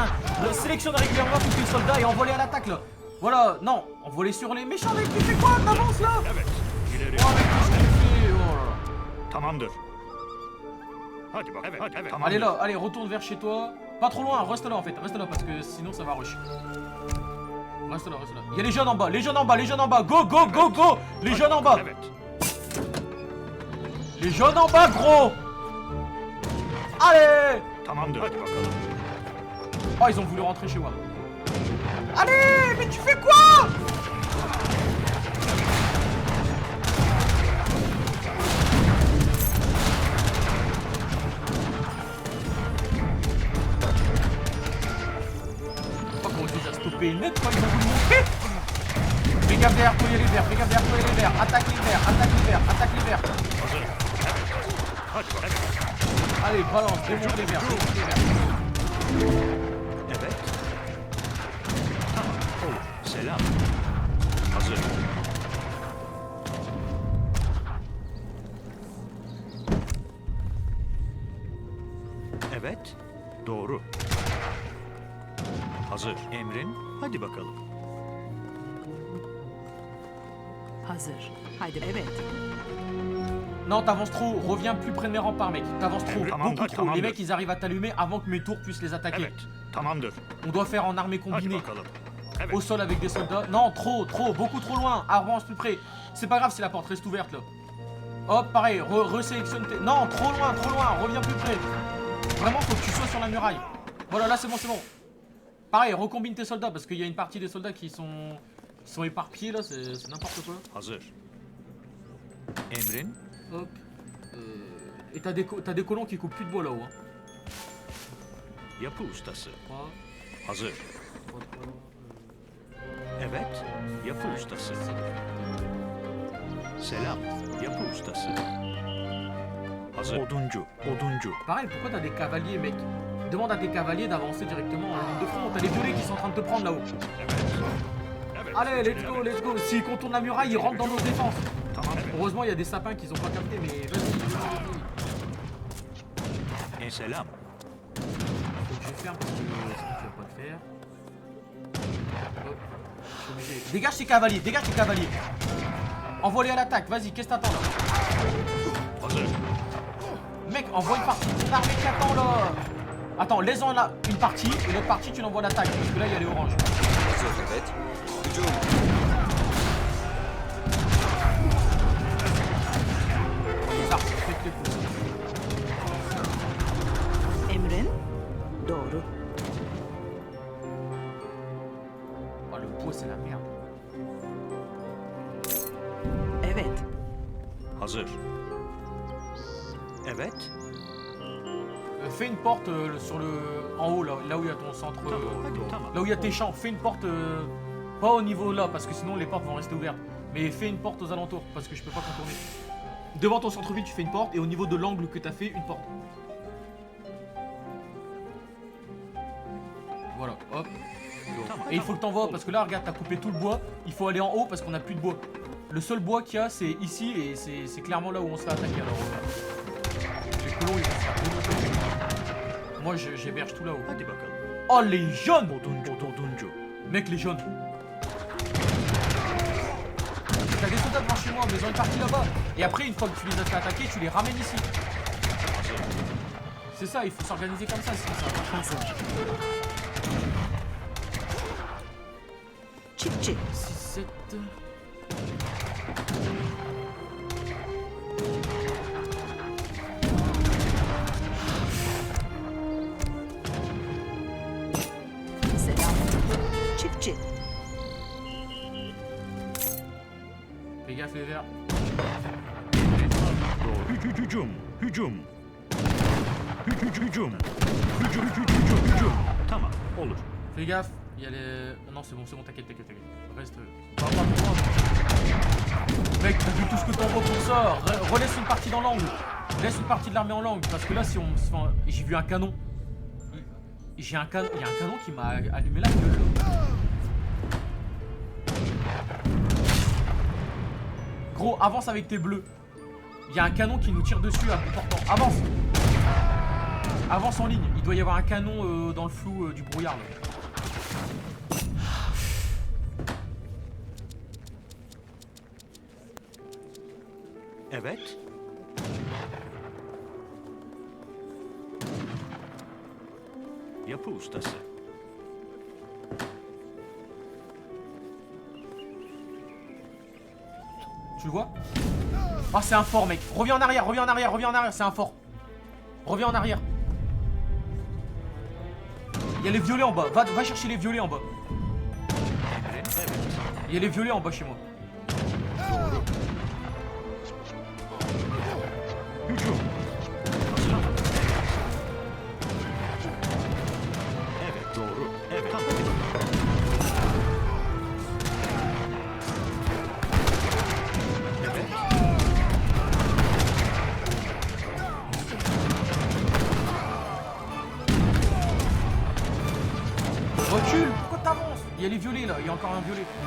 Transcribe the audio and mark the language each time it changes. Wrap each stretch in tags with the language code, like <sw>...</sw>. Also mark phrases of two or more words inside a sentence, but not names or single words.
<fr>Sélectionne régulièrement tous tes soldats et envoie-les à l'attaque là. Voilà, non, envoie-les sur les méchants mec, tu fais quoi? T'avances là?</fr> <tr>Evet. İleri.</tr> <fr>Oh mec, qu'est-ce que tu fais? Oh là là.</fr> <tr>Tamamdır. Hadi bak. Evet, evet. Tamamdır.</tr> <fr>Allez là, allez, retourne vers chez toi. Pas trop loin, reste là en fait, reste là parce que sinon ça va rush. Reste là. Il y a les jeunes en bas, les jeunes en bas.</fr> <en>Go, go, go, go.</en> <fr>Les jeunes en bas.</fr> <tr>Evet.</tr> <fr>Les jeunes en bas, gros. Allez.</fr> <tr>Tamamdır. Hadi bakalım.</tr> <fr>Oh, ils ont voulu rentrer chez moi. Allez, mais tu fais quoi? Oh, comment tu les as stoppés net quand ils ont voulu monter? Fais gaffe derrière toi, il y a les verts, attaque les verts.</fr> <tr>Hazır. Evet. Hadi bak. Evet.</tr> <fr>Allez, balance, démonte les verts.</fr> <tr>Evet. Tamam. Olur. Selam. Hazır. Evet. Doğru. Hazır. Emrin. Hadi bakalım. Hazır. Haydi. Evet.</tr> <fr>Non, t'avances trop, reviens plus près de mes remparts, mec. T'avances trop,</fr> <tr>Tamam,</tr> <fr>beaucoup trop.</fr> <tr>tamam.</tr> <fr>Les mecs, ils arrivent à t'allumer avant que mes tours puissent les attaquer.</fr> <tr>Evet. Tamamdır.</tr> <fr>On doit faire en armée</fr> <tr>Hadi</tr> <fr>combinée.</fr> <tr>bakalım. Evet.</tr> <fr>Au sol avec des soldats. Non, trop, beaucoup trop loin. Avance plus près. C'est pas grave si la porte reste ouverte là. Hop, pareil, resélectionne tes... Non, trop loin, reviens plus près. Vraiment, faut que tu sois sur la muraille. Voilà, là c'est bon. Pareil, recombine tes soldats parce qu'il y a une partie des soldats qui sont éparpillés là, c'est n'importe quoi.</fr> <tr>Hazır. Emrin.</tr> <fr>Hop. Et t'as des colons qui coupent plus de bois là-haut. Hein.</fr> <tr>Yapı ustası. 3, Hazır. 3, 3. Evet. Yapı ustası. Selam. Yapı ustası. Hazır. Oduncu.</tr> <fr>Pareil, pourquoi t'as des cavaliers, mec? Demande à tes cavaliers d'avancer directement en ligne de front. T'as les violets qui sont en train de te prendre là-haut.</fr> <tr>Evet. Evet.</tr> <fr>Allez,</fr> <en>let's go.</en> <fr>S'ils contournent la muraille, ils rentrent dans nos défenses.</fr> <tr>Tamam. Evet.</tr> <fr>Heureusement, il y a des sapins qu'ils ont pas capté, mais vas-y.</fr> <tr>Selam.</tr> <fr>Faut que je ferme parce que sinon tu vas pas le faire. Hop. Je suis obligé. Dégage tes cavaliers. Envoie-les à l'attaque, vas-y, qu'est-ce que t'attends là?</fr> <tr>Hazır.</tr> <fr>Mec, envoie une partie de ton armée qui attend là. Attends, laisse-en là une partie et l'autre partie tu l'envoies à l'attaque parce que là il y a les oranges.</fr> <tr>Hazır. Evet. Hücum.</tr> <fr>Ça, faites les coups.</fr> <tr>Emrin. Doğru.</tr> <fr>Oh, le bois c'est la merde.</fr> <tr>Evet. Hazır. Evet.</tr> <fr>Fais une porte sur le... en haut là où il y a ton centre...</fr> <tr>Tamam. Hadi tamam.</tr> <fr>là où il y a tes champs, fais une porte pas au niveau là parce que sinon les portes vont rester ouvertes. Mais fais une porte aux alentours, parce que je peux pas contourner. Devant ton centre-ville, tu fais une porte, et au niveau de l'angle que t'as fait, une porte. Voilà, hop. Et il faut que t'envoies, parce que là, regarde, t'as coupé tout le bois. Il faut aller en haut, parce qu'on a plus de bois. Le seul bois qu'il y a, c'est ici, et c'est clairement là où on se fait attaquer. Alors, les colons, ils vont se faire démonter. Moi, j'héberge tout là-haut.</fr> <tr>Hadi bakalım.</tr> <fr>Oh, les jaunes!</fr> <tr>Oduncu.</tr> <fr>Mec, les jaunes. T'as des soldats devant chez moi, mais ils ont une partie là-bas. Et après, une fois que tu les as fait attaquer, tu les ramènes ici. C'est ça, il faut s'organiser comme ça, sinon ça va pas changer.</fr> <tr>Hazır. Çiftçi. 6, 7... Selam. Çiftçi.</tr> <fr>Fais gaffe les verts.</fr> <tr>Doğru. Hücum. Hücum. Hücum. Tamam, olur.</tr> <fr>Fais gaffe, il y a les... Non, c'est bon, t'inquiète. Reste... Va pas trop loin. Mec, t'as vu tout ce que t'envoies pour ça. Relaisse une partie dans l'angle. Laisse une partie de l'armée en l'angle. Parce que là, si on... Enfin, j'ai vu un canon. Il y a un canon qui m'a allumé la gueule. Gros, avance avec tes bleus. Il y a un canon qui nous tire dessus à bout portant. Avance. Avance en ligne. Il doit y avoir un canon dans le flou du brouillard là.</fr> <tr>Evet. Yapı ustası.</tr> <fr>Tu le vois? Oh, c'est un fort, mec. Reviens en arrière, c'est un fort. Reviens en arrière. Il y a les violets en bas. Va chercher les violets en bas. Il y a les violets en bas chez moi.</fr> <tr>Hücum. Evet, doğru. Evet. Tamam.</tr> <fr>Recule. Pourquoi t'avances? Il y a les violets là. Il y a encore un violet.</fr>